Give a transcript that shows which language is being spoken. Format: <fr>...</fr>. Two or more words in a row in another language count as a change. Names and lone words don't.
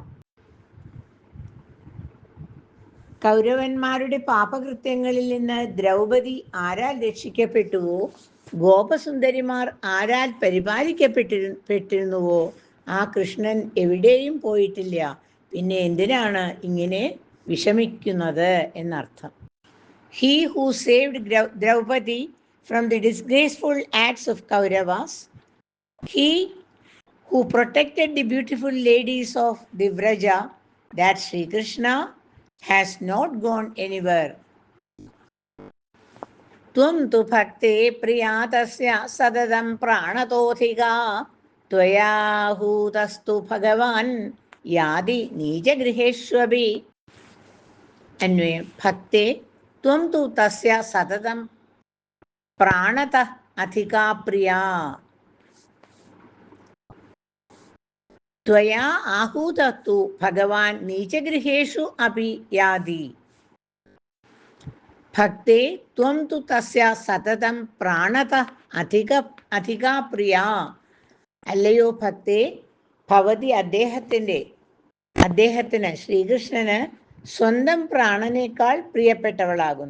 <ml>കൗരവന്മാരുടെ പാപകൃത്യങ്ങളിൽ നിന്ന് ദ്രൗപദി ആരാൽ രക്ഷിക്കപ്പെട്ടുവോ, ഗോപസുന്ദരിമാർ ആരാൽ പരിപാലിക്കപ്പെട്ടിരുന്നുവോ, ആ കൃഷ്ണൻ എവിടെയും പോയിട്ടില്ല. പിന്നെ എന്തിനാണ് ഇങ്ങനെ വിഷമിക്കുന്നത് എന്നർത്ഥം.</ml> <en>He who saved Draupadi from the disgraceful acts of Kauravas, he who protected the beautiful ladies of the Vraja, that Sri Krishna has not gone anywhere.</en> <sa>त्वं तु भक्ते प्रियतस्य सददम् प्रणतोथिक त्वया हुतस्तु भगवान् यदि निज गृहेश्वबि. अन्वयम्। भक्ते ത്വം തു തസ്യ സതതം പ്രാണത അധികാ പ്രിയാ ത്വയാ ആഹൂത തു ഭഗവാൻ നീചഗൃഹേഷു അപി യാതി. ഭക്തേ ത്വം തു തസ്യ സതതം പ്രാണത അധികാ പ്രിയാ,</sa> <ml>അല്ലയോ ഭക്തേ, ഭവതി അദ്ദേഹത്തിന് ശ്രീകൃഷ്ണന് സ്വന്തം പ്രാണനേക്കാൾ പ്രിയപ്പെട്ടവളാകുന്നു.</ml>